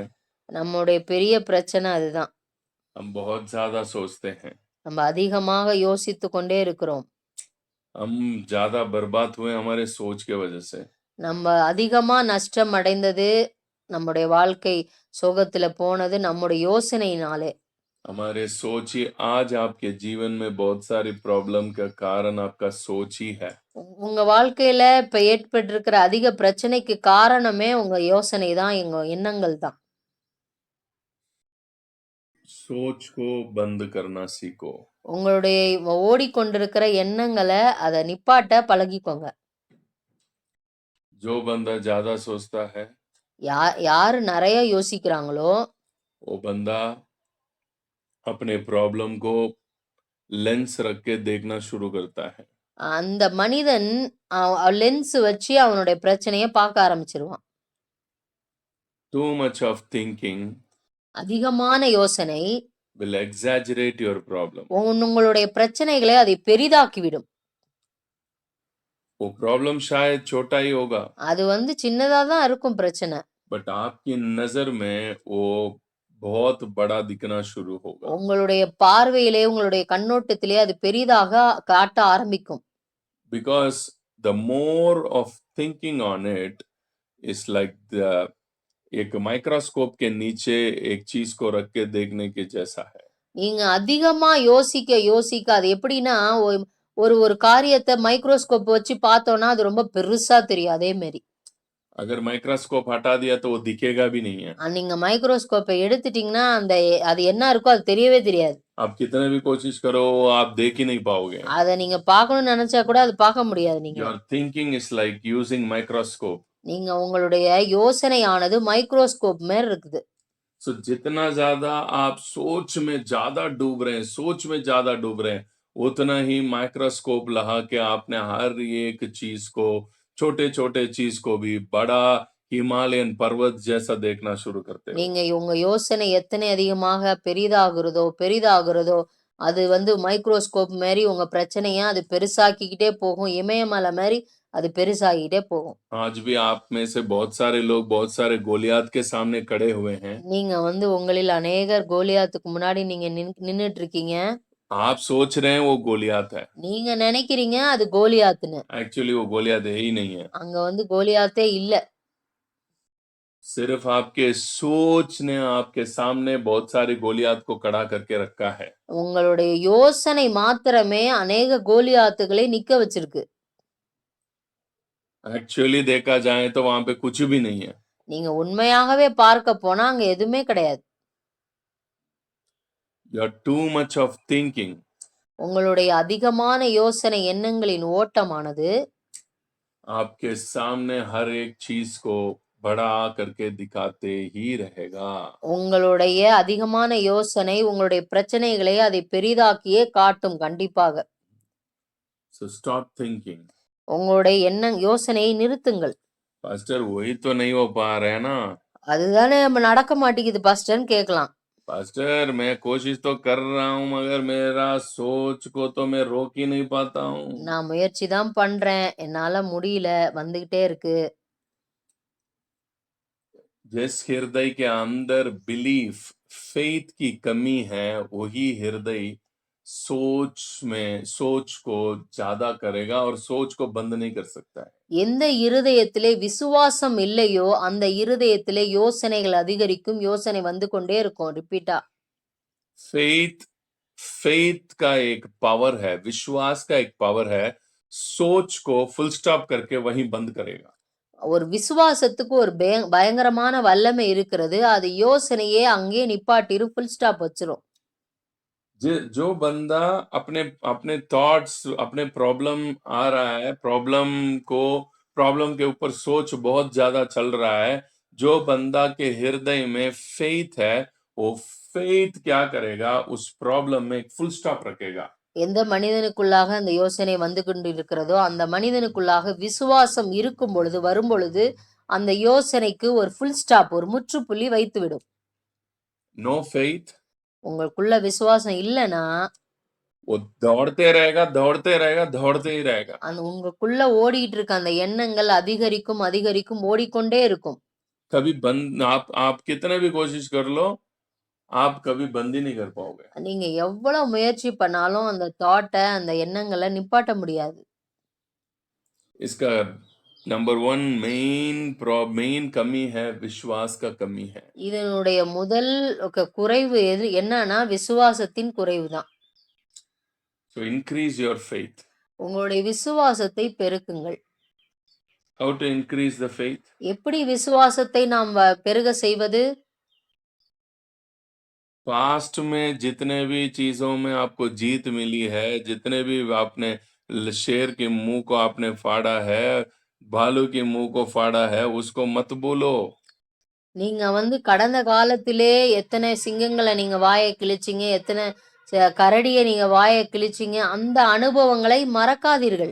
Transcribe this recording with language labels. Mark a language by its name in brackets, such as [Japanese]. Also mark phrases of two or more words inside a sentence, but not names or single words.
[Tamil] நம்முடைய பெரிய பிரச்சனை அதுதான். [Hindi] हम बहुत ज्यादा सोचते हैं. [Tamil] நம்ம அதிகமாக யோசித்து கொண்டே இருக்கிறோம். [Hindi] हम ज्यादा बर्बाद हुए हमारे सोच के वजह से. [Tamil] நம்ம அதிகமா நஷ்டம் அடைந்தது, நம்முடைய வாழ்க்கை சோகத்துல போனது நம்முடைய யோசனையினாலே. [Hindi] हमारे सोच ही आज आपके जीवन में बहुत सारी प्रॉब्लम का कारण आपका सोच ही है. [Tamil] உங்க வாழ்க்கையில இப்ப ஏற்பட்டிருக்கிற அதிக பிரச்சனைக்கு காரணமே உங்க யோசனை தான், உங்க எண்ணங்கள் தான். [Hindi] सोच को बंद करना सीखो. [Tamil] உங்களுடைய ஓடிக்கொண்டிருக்கிற எண்ணங்களை அதை நிப்பாட்ட பழகிக்கோங்க. [Hindi] जो बंदा ज्यादा सोचता है, [Tamil] யாரு நிறைய யோசிக்கிறாங்களோ [Hindi] वो बंदा अपने प्रॉब्लम को लेंस रख के देखना शुरू करता है. [Tamil] அந்த மனிதன் லென்ஸ் வச்சு அவனுடைய பிரச்சனைய பார்க்க ஆரம்பிச்சிருவான். [English] Too much of thinking [Tamil] அதிகமான யோசனை [English] will exaggerate your problem. [Tamil] உங்களுடைய பிரச்சனைகளை அதை பெரிதாக்கிவிடும். [Hindi] वो प्रॉब्लम शायद छोटा ही होगा, [Tamil] அது சின்னதா தான் இருக்கும் பிரச்சனை. [Hindi] बट आपकी नजर में वो बहुत बड़ा दिखना शुरू होगा. [Tamil] உங்களுடைய பார்வையிலே, உங்களுடைய கண்ணோட்டத்திலே அது பெரிதாக காட்ட ஆரம்பிக்கும். [English] Because the more of thinking on it is like the [Hindi] एक माइक्रोस्कोप के नीचे एक चीज को रख के देखने के जैसा है. [Tamil] நீங்க அதிகமா யோசிக்க அது எப்படின்னா, ஒரு காரியத்தை மைக்ரோஸ்கோப் வச்சு பார்த்தோம்னா அது ரொம்ப பெருசா தெரியும். அதே மாதிரி [Hindi] अगर माइक्रोस्कोप हटा दिया तो वो दिखेगा भी नहीं है. [Tamil] நீங்க மைக்ரோஸ்கோப்பை எடுத்துட்டீங்கன்னா அது என்ன இருக்கோ அது தெரியவே தெரியாது. [Hindi] आप कितने भी कोशिश करो आप देख ही नहीं पाओगे. [Tamil] அதை நீங்க பார்க்கணும்னு நினைச்சா கூட அது பார்க்க முடியாது. நீங்க [English] Your thinking is like using microscope. [Tamil] நீங்க உங்களுடைய யோசனையானது மைக்ரோஸ்கோப் மாதிரி இருக்குது. [Hindi] So जितना ज्यादा आप सोच में ज्यादा डूब रहे हैं, उतना ही माइक्रोस्कोप लगा के आपने हर एक चीज को, छोटे चीज को भी बड़ा हिमालयन पर्वत जैसा देखना शुरू करते हो. [Tamil] நீங்க உங்க யோசனை எத்தனை அதிகமாக பெரிதாகிறதோ அது மைக்ரோஸ்கோப் மாதிரி உங்க பிரச்சனைய அது பெருசாக்கிக்கிட்டே போகும். இமயமலை மாதிரி அது பெருசாகிட்டே போகும். [Hindi] आज भी आप में से बहुत सारे लोग बहुत सारे गोलियात के सामने खड़े हुए हैं. [Tamil] நீங்க உங்களில் अनेகர் கோலியாத்துக்கு முன்னாடி நீங்க நின்னுட்டு இருக்கீங்க. [Hindi] आप सोच रहे हैं वो गोलियात है, [Tamil] நீங்க நினைக்கிறீங்க அது கோலியாத்துன்னு. [Hindi] एक्चुअली वो गोलियात है ही नहीं है. [Tamil] அங்க கோலியாத்தே இல்ல. [Hindi] सिर्फ आपके सोच ने आपके सामने बहुत सारे गोलियात को खड़ा करके रखा है. [Tamil] உங்களுடைய யோசனை மாத்திரமே अनेக கோலியாத்துகளை நிக்க வச்சிருக்கு. [Hindi] एक्चुअली देखा जाए तो वहां पे कुछ भी नहीं है. [Tamil] நீங்க உண்மையாகவே பார்க்க போனா அங்க எதுவுமே கிடையாது. [English] You're too much of thinking. [Tamil] உங்களுடைய அதிகமான யோசனை எண்ணங்களின் ஓட்டமானது [Hindi] आपके सामने हर एक चीज को बड़ा करके दिखाते ही रहेगा. [Tamil] உங்களுடைய அதிகமான யோசனை உங்களுடைய பிரச்சனைகளை அதை பெரிதாக்கியே காட்டும் கண்டிப்பாக. [English] So stop thinking. [Tamil] உங்களுடைய யோசனையை நிறுத்துங்கள். [Hindi] पास्टर वही तो नहीं हो पा रहा है ना. [Tamil] அதுதானே நம்ம நடக்க மாட்டேங்குது பாஸ்டர்னு கேட்கலாம். [Hindi] पास्टर मैं कोशिश तो कर रहा हूँ मगर मेरा सोच को तो मैं रोक ही नहीं पाता हूँ. [Tamil] நான் முயற்சி தான் பண்றேன், என்னால முடியல, வந்துகிட்டே இருக்கு. [Hindi] जिस हृदय के अंदर [English] belief faith [Hindi] की कमी है वही हृदय सोच को ज्यादा करेगा और सोच को बंद नहीं कर सकता है. [Tamil] எந்த இருதயத்திலே விசுவாசம் இல்லையோ அந்த இருதயத்திலே யோசனைகள் அதிகரிக்கும், யோசனை வந்து கொண்டே இருக்கும் ரிப்பீட்டா. [Hindi] फेथ का एक पावर है, विश्वास का एक पावर है, सोच को [English] full stop [Hindi] करके वहीं बंद करेगा. [Tamil] ஒரு விசுவாசத்துக்கு ஒரு பயங்கரமான வல்லமை இருக்கிறது. அது யோசனையே அங்கே நிப்பாட்டிரும், [English] full stop [Tamil] வச்சிரும். [Hindi] जो बंदा अपने अपने थॉट्स अपने प्रॉब्लम आ रहा है, प्रॉब्लम के ऊपर सोच बहुत ज्यादा चल रहा है, जो बंदा के हृदय में फेथ है वो फेथ क्या करेगा, उस प्रॉब्लम में एक [English] full stop [Hindi] रखेगा. [Tamil] எந்த மனிதனுக்குள்ளாக அந்த யோசனை வந்து கொண்டு இருக்கிறதோ அந்த மனிதனுக்குள்ளாக விசுவாசம் இருக்கும் பொழுது வரும் பொழுது அந்த யோசனைக்கு ஒரு [English] full stop, [Tamil] ஒரு முற்றுப்புள்ளி வைத்துவிடும். [English] no faith, [Tamil] உங்களுக்குள்ள விசுவாசம் இல்லைன்னா [Hindi] वो दौड़ते रहेगा दौड़ते रहेगा दौड़ते ही रहेगा. [Tamil] அந்த உங்களுக்குள்ள ஓடிட்டு இருக்க அந்த எண்ணங்கள் அதிகரிக்கும் அதிகரிக்கும் ஓடிக்கொண்டே இருக்கும். [Hindi] कभी बंद आप कितने भी कोशिश कर लो, आप कभी बंद ही नहीं कर पाओगे. [Tamil] நீங்க எவ்வளவு முயற்சி பண்ணாலும் அந்த தாட்டை அந்த எண்ணங்களை நிப்பாட்ட முடியாது. [Hindi] इसका नंबर 1 मेन कमी है, विश्वास का कमी है. [Tamil] இதனுடைய முதல் குறைவு என்னன்னா விசுவாசத்தின் குறைவுதான். [English] So increase your faith. [Tamil] உங்களுடைய விசுவாசத்தை பெருக்குங்கள். [English] How to increase the faith? [Tamil] எப்படி விசுவாசத்தை நாம் பெருக செய்வது? [Hindi] पास्ट में जितने भी चीजों में आपको जीत मिली है, जितने भी आपने शेर के मुंह को आपने फाड़ा है, भालू के मुंह को फाड़ा है, उसको मत बोलो. [Tamil] நீங்க கடந்த காலத்திலே எத்தனை சிங்கங்களை நீங்க வாயை கிழிச்சிங்க, எத்தனை கரடியை நீங்க வாயை கிழிச்சிங்க, அந்த அனுபவங்களை மறக்காதீர்கள்.